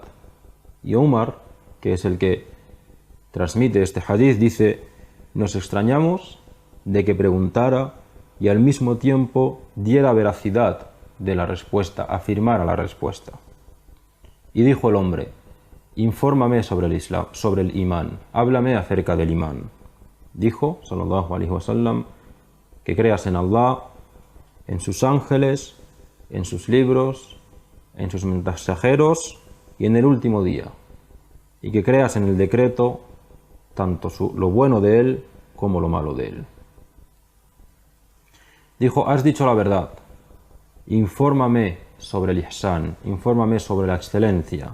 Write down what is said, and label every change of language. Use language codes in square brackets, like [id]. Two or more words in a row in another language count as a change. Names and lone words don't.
[es] Y Umar, que es el que transmite este hadith, dice: nos extrañamos de que preguntara y al mismo tiempo diera veracidad de la respuesta, afirmara la respuesta. Y dijo el hombre: infórmame sobre el Islam, sobre el imán, háblame acerca del imán. Dijo, [ar] صلى الله عليه وسلم, [es] que creas en Allah, en sus ángeles, en sus libros, en sus mensajeros y en el último día, y que creas en el decreto, tanto lo bueno de él como lo malo de él. Dijo: has dicho la verdad, infórmame sobre el ihsan, infórmame sobre la excelencia.